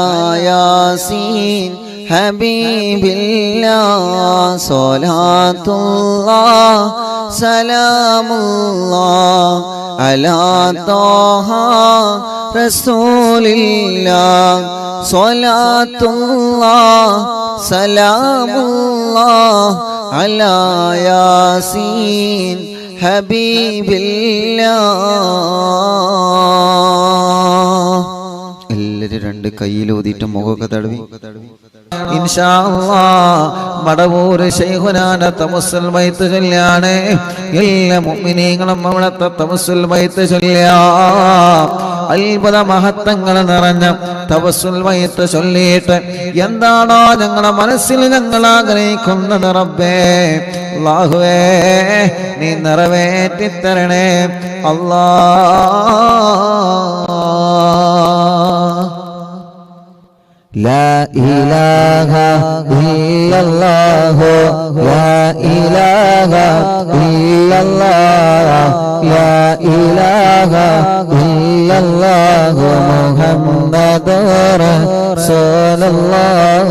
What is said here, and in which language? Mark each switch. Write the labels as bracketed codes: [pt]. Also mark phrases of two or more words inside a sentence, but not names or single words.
[ar] ياسين حبيب الله صلاة الله سلام الله على طه رسول الله صلاة الله سلام الله على ياسين حبيب [ml] الله എല്ലാവരും രണ്ട് കയ്യിലൂതിയിട്ട് മുഖമൊക്കെ തടവി [ar] إن شاء الله [ml] മടവൂർ ശൈഖുനാന തവസ്സുൽ ബൈത്ത് ചൊല്ലാണ് എല്ലാ മുഅ്മിനീങ്ങളും അവിടുത്തെ തവസ്സുൽ ബൈത്ത് ചൊല്ലുക അത്ഭുത മഹത്വങ്ങൾ നിറഞ്ഞ തവസ്സുൽ ബൈത്ത് ചൊല്ലിയിട്ട് എന്താണോ ഞങ്ങളുടെ മനസ്സിൽ ഞങ്ങൾ ആഗ്രഹിക്കുന്നത് റബ്ബേ അല്ലാഹുവേ നീ നിറവേറ്റി തരണേ [ar] അല്ലാഹ് لا إله إلا الله لا إله إلا الله لا إله إلا الله محمد رسول الله